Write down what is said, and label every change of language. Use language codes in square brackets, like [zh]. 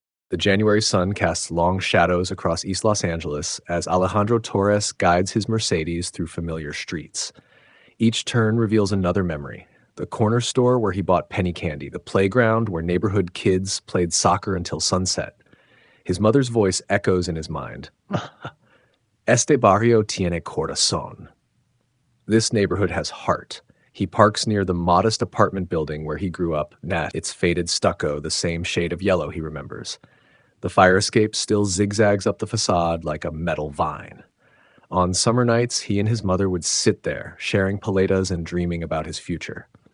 [en] The January sun casts long shadows across East Los Angeles as Alejandro Torres guides his Mercedes through familiar streets. Each turn reveals another memory. The corner store where he bought penny candy, the playground where neighborhood kids played soccer until sunset. His mother's voice echoes in his mind. [es] Este barrio tiene corazón. [en] This neighborhood has heart. He parks near the modest apartment building where he grew up, its faded stucco the same shade of yellow he remembers. The fire escape still zigzags up the facade like a metal vine. On summer nights, he and his mother would sit there, sharing paletas and dreaming about his future.